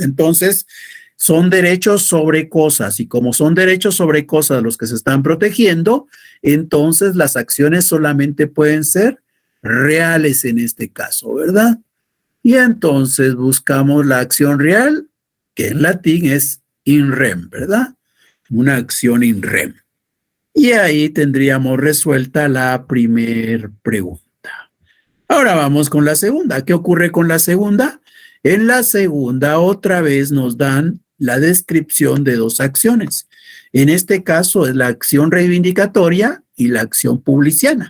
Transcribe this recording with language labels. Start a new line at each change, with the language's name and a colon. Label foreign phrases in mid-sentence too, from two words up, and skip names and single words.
Spanish: Entonces, son derechos sobre cosas y como son derechos sobre cosas los que se están protegiendo, entonces las acciones solamente pueden ser reales en este caso, ¿verdad? Y entonces buscamos la acción real, que en latín es
Latin: in rem,
Spanish: ¿verdad? Una acción
Latin: in rem.
Spanish: Y ahí tendríamos resuelta la primera pregunta. Ahora vamos con la segunda. ¿Qué ocurre con la segunda? En la segunda otra vez nos dan la descripción de dos acciones. En este caso es la acción reivindicatoria y la acción publiciana.